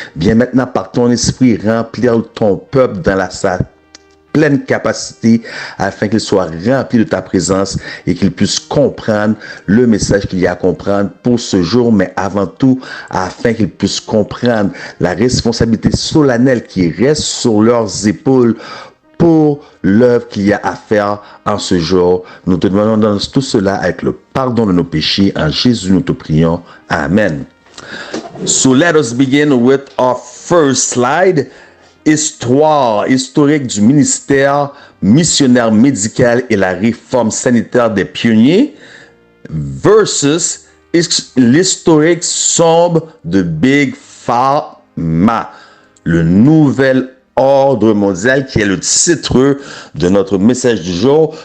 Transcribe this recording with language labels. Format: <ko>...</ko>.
<fr>Viens maintenant par ton esprit remplir ton peuple dans la pleine capacité afin qu'il soit rempli de ta présence et qu'il puisse comprendre le message qu'il y a à comprendre pour ce jour, mais avant tout afin qu'il puisse comprendre la responsabilité solennelle qui reste sur leurs épaules pour l'œuvre qu'il y a à faire en ce jour. Nous te demandons tout cela avec le pardon de nos péchés. En Jésus, nous te prions. Amen.</fr> <en>So let us begin with our first slide.</en> <fr>Histoire historique du ministère missionnaire médical et la réforme sanitaire des pionniers versus l'historique sombre de Big Pharma, le nouvel ordre mondial qui est le titre de notre message du jour.</fr>